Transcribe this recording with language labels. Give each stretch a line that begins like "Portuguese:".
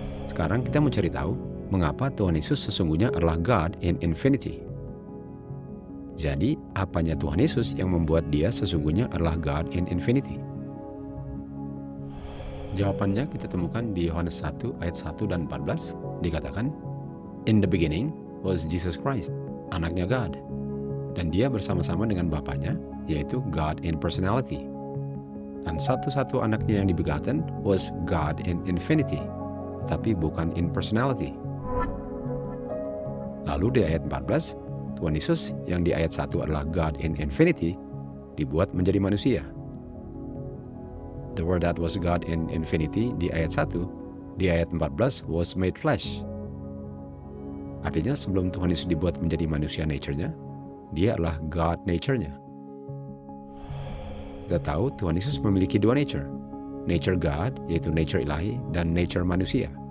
Indonesian: Sekarang kita mau cari tahu, mengapa Tuhan Yesus sesungguhnya adalah God in infinity. Jadi, apanya Tuhan Yesus yang membuat dia sesungguhnya adalah God in infinity? Jawabannya kita temukan di Yohanes 1 ayat 1 dan 14. Dikatakan,
English: In the beginning was Jesus Christ,
Indonesian: anaknya
English: God.
Indonesian: Dan dia bersama-sama dengan Bapanya, yaitu God in personality. Dan satu-satu anaknya yang dibegotten was God in infinity, tapi bukan in personality. Lalu di ayat 14, Tuhan Yesus yang di ayat 1 adalah God in infinity, dibuat menjadi manusia.
English: The word that was God in infinity
Indonesian: di ayat 1, di ayat 14
English: was made flesh.
Indonesian: Artinya sebelum Tuhan Yesus dibuat menjadi manusia nature-nya, dia adalah God nature-nya. Kita tahu Tuhan Yesus memiliki dua nature. Nature God, yaitu nature ilahi, dan nature manusia.